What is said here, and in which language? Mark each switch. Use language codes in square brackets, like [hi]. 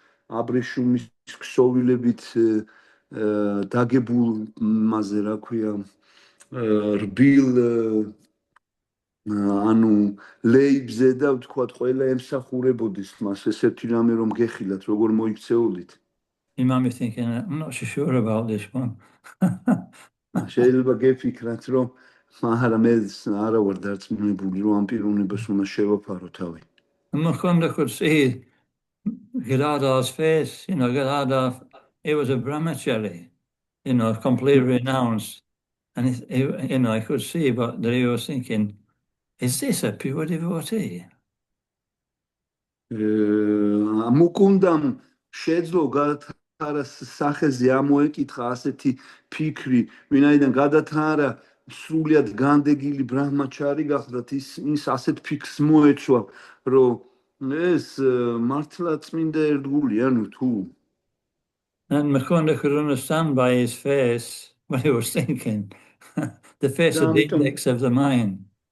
[ka] აბრეშუმის ქსოვილებით დაგებულ, მასე რა ქვია, რბილ ანუ ლეიბზე და ვთქვათ, ყველა ემსახურებოდეს მას, ესეთი რამე რომ გეხილათ, როგორ მოიქცეულით. [en] You might be thinking, I'm not so sure about this one. [ka] შეიძლება გეფიქრათ, რომ მაგრამ მე არა ვარ დარწმუნებული, რომ ამ პიროვნებას უნდა შევაფარო თავი. [en] And Mukunda could see Gadadhar's face. You know, Gadadhar, he was a brahmachari, you know, completely renounced. And you know, I could see but that he was thinking, is this a pure devotee? [ka] მუკუნდამ შეძლო გადათარას სახეზე ამოეკითხა ასეთი ფიქრი, ვინაიდან გადათარა სრულიად განდეგილი ბრაჰმაჩარი გახდათ, ის ასეთ ფიქრს მოეცვა, რომ ეს მართლა წმინდა ერთგულია, ანუ თუ. [en] And Mukunda could understand by his face what he was thinking. The face of the index of the mind.